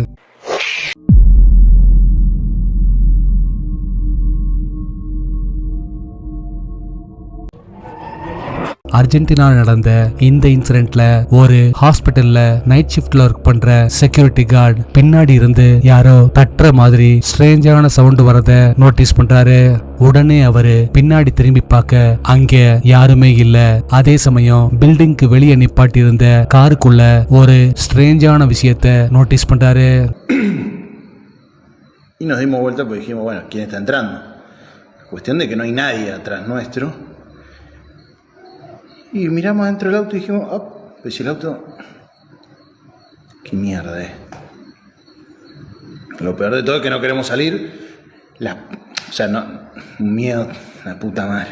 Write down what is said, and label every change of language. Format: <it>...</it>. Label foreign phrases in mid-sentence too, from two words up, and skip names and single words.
<ta>அர்ஜென்டினால நடந்த இந்த இன்சிடென்ட்ல ஒரு ஹாஸ்பிட்டல்ல</ta> <en>night shift-ல</en> <ta>ஒர்க் பண்ற</ta> <en>security guard</en> <ta>பின்னாடி இருந்து யாரோ தட்டுற மாதிரி</ta> <en>strange-ஆன sound</en> <ta>வரத நோட்டீஸ் பண்றாரு. உடனே அவரு பின்னாடி திரும்பி பார்க்க அங்க யாருமே இல்ல. அதே சமயம் பில்டிங்க்கு வெளியே நிப்பாட்டி இருந்த காருக்குள்ள ஒரு ஸ்ட்ரேஞ்சான விஷயத்த நோட்டீஸ் பண்றாரு.</ta> <es>Y nos dimos vuelta porque dijimos, bueno, ¿quién está entrando? Cuestión de que no hay nadie atrás nuestro. Y miramos adentro del auto y dijimos, oh, pues si el auto... ¿Qué mierda es? Lo peor de todo es que no queremos salir. O sea, no, un miedo, la puta madre.</es>